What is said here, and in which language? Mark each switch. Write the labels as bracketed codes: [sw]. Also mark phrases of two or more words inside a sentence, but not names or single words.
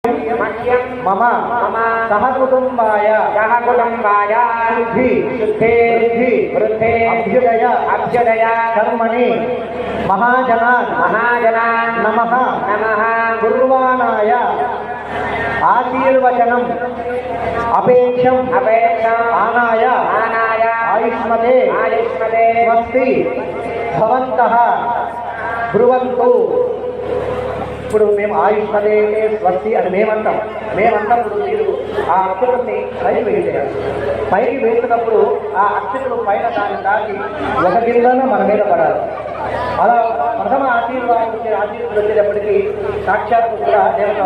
[sa] मम सहकुटुम्बाय शुद्धि अभ्युदय कर्मणि महाजनान् नमः कुर्वाणाय आशीर्वचनम् अपेक्षम् आनाय आयुष्मते स्वस्ति भवन्तः ब्रुवन्तु। [te] ఇప్పుడు మేము ఆయుష్మదే స్వస్తి అని మేమంతప్పుడు మీరు ఆ అక్షతుల్ని పైకి వేసేయాలి. పైకి వేసినప్పుడు ఆ అక్షతులు పైన దాన్ని దాటి ఒక గిన్నెన మన మీద పడాలి. అలా ప్రథమ ఆశీర్వాదం వచ్చేటప్పటికీ సాక్షాత్తు కూడా దేవత.